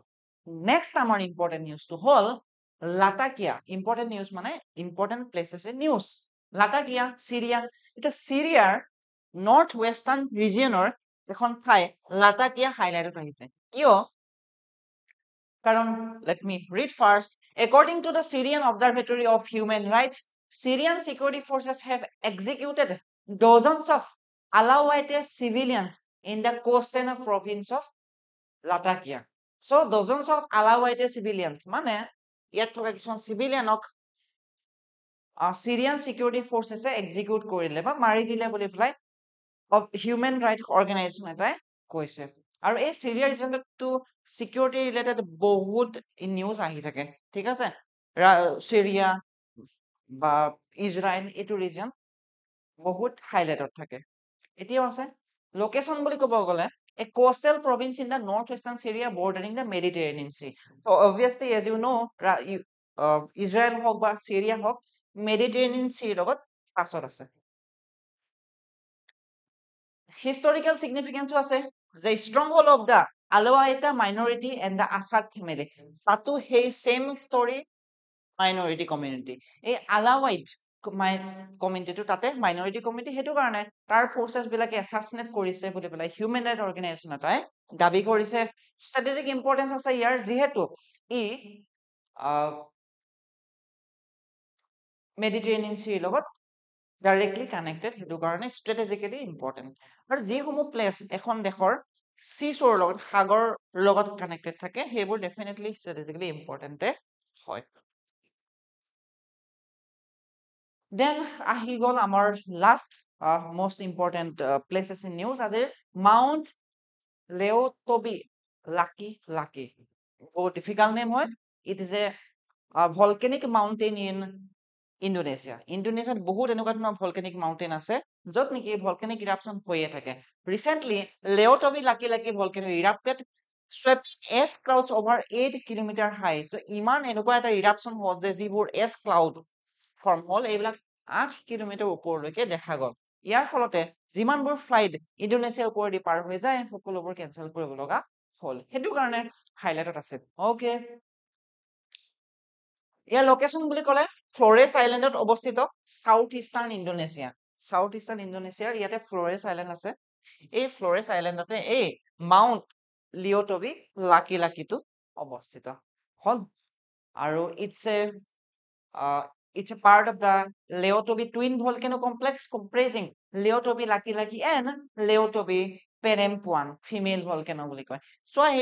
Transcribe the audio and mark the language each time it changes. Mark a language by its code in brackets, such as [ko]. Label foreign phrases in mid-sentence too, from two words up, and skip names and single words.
[as] নেক্সট আমাৰ [en] important news [as] হ'ল লাটাকিয়া [en] important news [as] মানে [en] important places in news [as] লাটাকিয়া চিৰিয়া এটা চিৰিয়াৰ [en] north western region [as] এখন ঠাই লাটাকিয়া হাইলাইটত আহিছে কিয় কাৰণ [en] let me read first according to the Syrian Observatory of Human Rights Syrian security forces have executed dozens of Alawite civilians in the coastal province of Latakia so dozens of Alawite civilians [as] মানে ইয়াত থকা কিছুমান চিভিলিয়ানক [en] Syrian security forces execute [as] কৰিলে বা মাৰি দিলে বুলি পেলাই of [en] human rights organization [as] এটাই কৈছে আৰু এই চিৰিয়া ৰিজনটো [en] security related [as] বহুত নিউজ আহি থাকে ঠিক আছে চিৰিয়া বা ইজৰাইল এইটো ৰিজন বহুত হাইলাইটত থাকে এতিয়াও আছে লোকেশন বুলি ক'ব গ'লে [en] a coastal province in the northwestern Syria bordering the Mediterranean Sea so obviously as you know [as] ইজৰাইল হওক বা চিৰিয়া হওক মেডিটেৰেনিয়ান চিৰ লগত পাছত আছে [en] historical significance [as] আছে [en] the stronghold of the Alawite minority and the Assad family [as] তাতো সেই [en] same story minority community [as] এই Alawite কমিউনিটিটো তাতে [en] minority community [as] সেইটো কাৰণে তাৰ ফোৰ্সেছ বিলাকে এসাসিনেট কৰিছে বুলি পেলাই [en] human right organization [as] এটাই দাবী কৰিছে [en] strategic importance [as] আছে ইয়াৰ যিহেতু ই মেডিটেৰেনিয়ান চিৰ লগত [en] directly connected [as] সেইটো কাৰণে [en] strategically important [as] আৰু যিসমূহ প্লেচ এখন দেশৰ চিচৰ লগত সাগৰ লগত কানেক্টেড থাকে সেইবোৰ [en] definitely strategically important [as] হয় দেন আহি গ'ল আমাৰ লাষ্ট [en] most important places in news [as] আজিৰ মাউন্ট লেওটবি লাকি বহুত [en] difficult name [as] হয় [en] it is a volcanic mountain [as] in ইণ্ডোনেছিয়াত বহুত এনেকুৱা ধৰণৰ [en] volcanic mountain [as] আছে য'ত নেকি [en] volcanic eruption [as] হৈয়ে থাকে ৰিচেন্টলি লেওটবি লাকি [en] volcano erupted swept ash clouds over 8 kilometer high so [as] ইমান এনেকুৱা এটা ইৰাপশ্যন হ'ল যে যিবোৰ [en] ash cloud [as] ফৰ্ম হ'ল এইবিলাক 8 কিলোমিটাৰ ওপৰলৈকে দেখা গ'ল ইয়াৰ ফলতে যিমানবোৰ ফ্লাইট ইণ্ডোনেছিয়াৰ ওপৰেদি পাৰ হৈ যায় সকলোবোৰ কেনচেল কৰিব লগা হ'ল সেইটো কাৰণে হাইলাইটত আছে ওকে ইয়াৰ লোকেশন বুলি ক'লে ফ্লৰেছ আইল্যান্ডত অৱস্থিত [en] south eastern [as] ইণ্ডোনেছিয়াৰ ইয়াতে ফ্লৰেছ আইল্যান্ড আছে এই ফ্লৰেছ আইল্যান্ডতে এই মাউন্ট লিওটবি লাকিটো অৱস্থিত হ'ল আৰু ইটছ [en] a part of the Leotobi twin volcano complex comprising Leotobi Laki and Leotobi Perempuan female volcano [as] বুলি কয় so এই